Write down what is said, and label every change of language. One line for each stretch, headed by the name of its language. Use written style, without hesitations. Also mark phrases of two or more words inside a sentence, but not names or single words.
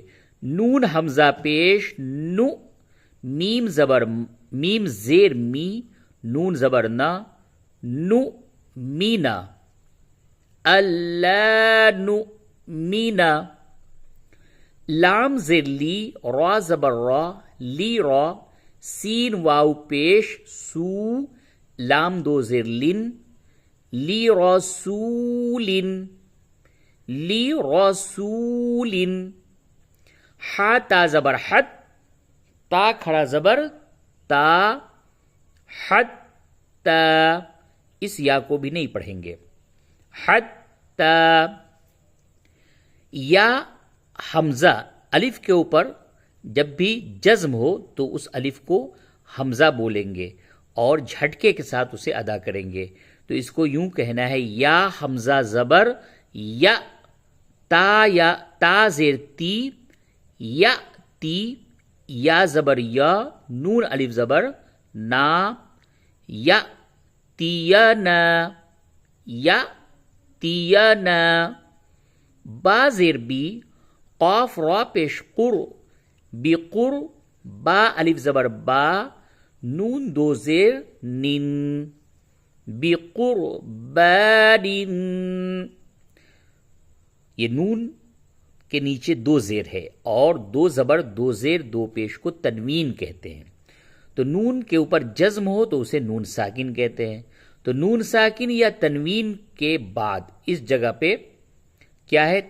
Urdu: نون حمزہ پیش، نو، میم زبر میم زیر می، نون زبر نا، نو مینا، اللہ نؤمنا۔ لام زیر لی، را زبر را، لی را، سین واو پیش، سو، لام دو زیر لن، لی رسولن، لی رسولن۔ ہا تا زبر حت، تا کھڑا زبر تا، حت تا، اس یا کو بھی نہیں پڑھیں گے، حت تا۔ یا حمزہ الف کے اوپر جب بھی جزم ہو تو اس الف کو حمزہ بولیں گے اور جھٹکے کے ساتھ اسے ادا کریں گے۔ تو اس کو یوں کہنا ہے، یا حمزہ زبر یا، تا زیر تی، یا تی، یا زبر یا، نون الف زبر نا، یا تینا، یا تینا۔ با زیر بی، قاف را پیش قر، بقر، با الف زبر با، نون دو زیر نن، بقربان۔ یہ نون کے نیچے دو زیر ہے، اور دو زبر دو زیر دو پیش کو تنوین کہتے ہیں۔ تو نون کے اوپر جزم ہو تو اسے نون ساکن کہتے ہیں۔ تو نون ساکن یا تنوین کے بعد اس جگہ پہ کیا ہے؟